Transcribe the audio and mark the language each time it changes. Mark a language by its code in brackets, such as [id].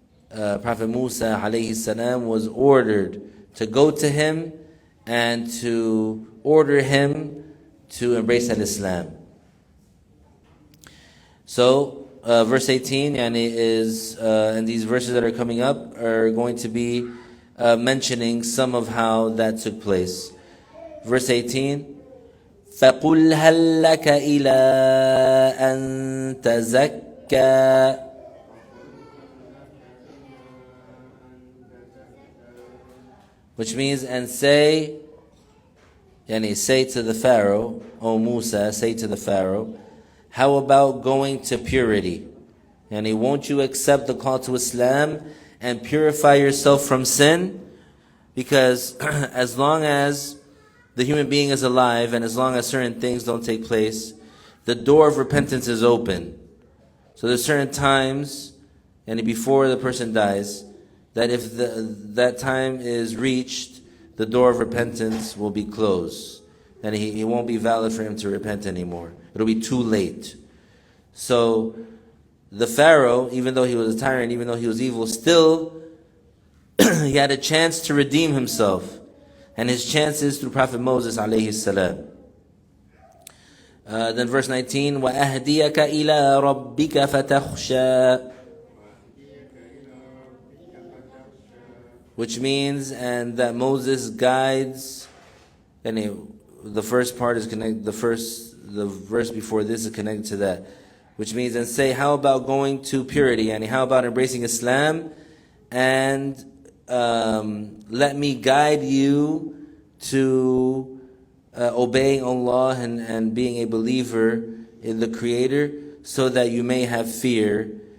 [en] Prophet Musa alayhi salam was ordered to go to him and to order him to embrace al-Islam. So verse 18 is, and these verses that are coming up are going to be mentioning some of how that took place. Verse 18, [ar] فَقُلْ هَلْ لَكَ إِلَىٰ أَن تَزَكَّىٰ. [en] Which means, and say to the Pharaoh, O Musa, say to the Pharaoh, how about going to purity? Won't you accept the call to Islam and purify yourself from sin? Because as long as the human being is alive and as long as certain things don't take place, the door of repentance is open. So there's certain times, and before the person dies, that if that time is reached, the door of repentance will be closed. And it won't be valid for him to repent anymore. It'll be too late. So the Pharaoh, even though he was a tyrant, even though he was evil, still he had a chance to redeem himself. And his chances through Prophet Moses alayhi salam. Then verse 19, [ar] وَأَهْدِيَكَ إِلَىٰ رَبِّكَ فَتَخْشَىٰ. [en] Which means, and that Moses guides the first part is connected. The verse before this is connected to that, which means, and say, how about going to purity? And how about embracing Islam, and let me guide you to obeying Allah and being a believer in the Creator, so that you may have fear.